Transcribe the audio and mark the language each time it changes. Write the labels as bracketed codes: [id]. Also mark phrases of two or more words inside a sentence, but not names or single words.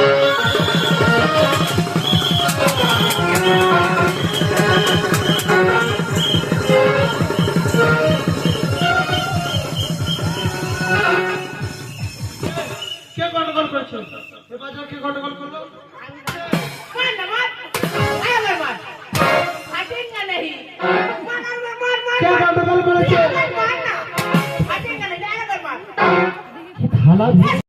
[bn] কে গন্ডগোল করছো? এ বাজার কে গন্ডগোল করলো? [hi] मार ना मार आया मार मार हटेगा नहीं मार मार मार मार [bn] কে গন্ডগোল করেছে? [hi] मार ना हटेगा नहीं आया मार [bn] থালা